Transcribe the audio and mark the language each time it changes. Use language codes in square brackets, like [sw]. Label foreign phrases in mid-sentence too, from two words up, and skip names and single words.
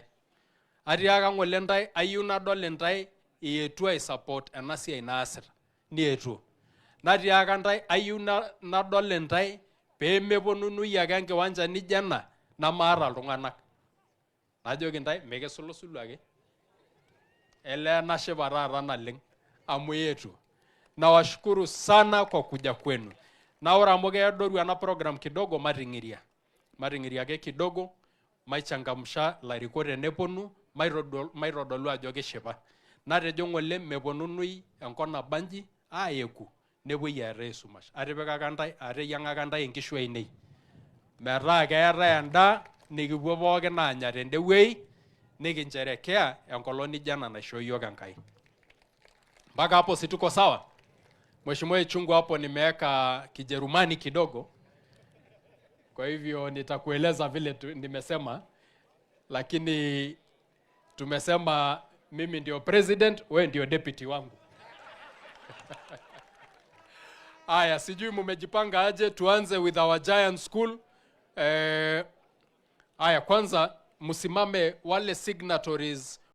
[mas] Atiaka ng'ole ntae ayieu nadol intae ietuo aisupport ena siai naasita. Nietuo. Natiaka ntae ayieu nadol intae peemeponunui ake enkiwanja nijo ena namaata iltung'anak. Najoki ntae mekisulsulu ake. Ele nashipa taata naleng amu eetuo. [sw] Nawashukuru sana kwa kuja kwenu. [mas] Na ore amu keadoru ena program kidogo mating'iria. Mating'iria ake kidogo, maichangamsha larikok teneponu, maitodolu ajo kishipa. Natejo ng'ole meponunui enkop nabanji aeku nepuoi aata esumash. Atipikaka ntae, ateyiang'aka ntae inkishu ainei. Metaa keetae endaa nikipuo pookin aanya tendewuei nikincherekea enkolong nijo ena naishoo yiok Enkai. [sw] Mpaka hapo si tuko sawa? Mheshimiwa Ichung'wah hapo nimeweka Kijerumani kidogo. Kwa hivyo nitakueleza vile nimesema, lakini tumesema mimi ndio president, wewe ndio deputy wangu. Aya, sijui mmejipanga aje. [en] Tuanze with our giant school. [sw] Aya, kwanza msimame wale signatories